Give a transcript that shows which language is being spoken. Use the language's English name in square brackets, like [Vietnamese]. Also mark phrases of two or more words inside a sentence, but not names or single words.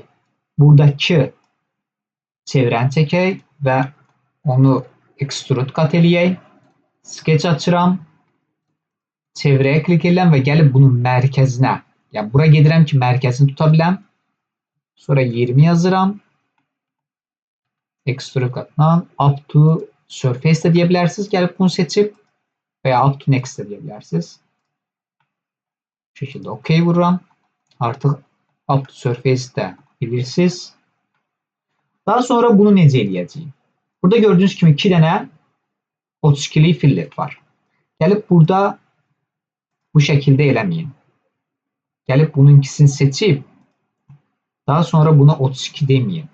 [Azerbaijani] Buradakı çevrəni çəkək və onu [English] extrude kat [Azerbaijani] eləyək. Sketch açıram. Çevrəyə klik edirəm və gəlib bunun mərkəzinə. Yəni bura gedirəm ki, mərkəzini tuta biləm. Sonra 20 yazıram. [English] Extrude katdan up to surface [Azerbaijani] də deyə bilərsiniz. Gəlib bunu seçib və ya [English] up to next [Azerbaijani] də deyə bilərsiniz. Bu şəkildə OK vururam. Artıq [English] up to surface [Azerbaijani] də bilirsiniz. Daha sonra bunu necə eləyəcəyik? Burada gördüyünüz kimi 2 dənə 32'lik fillet var. Gəlib burada bu şəkildə eləməyin. Gəlib bunun ikisini seçib daha sonra buna 32 deməyin.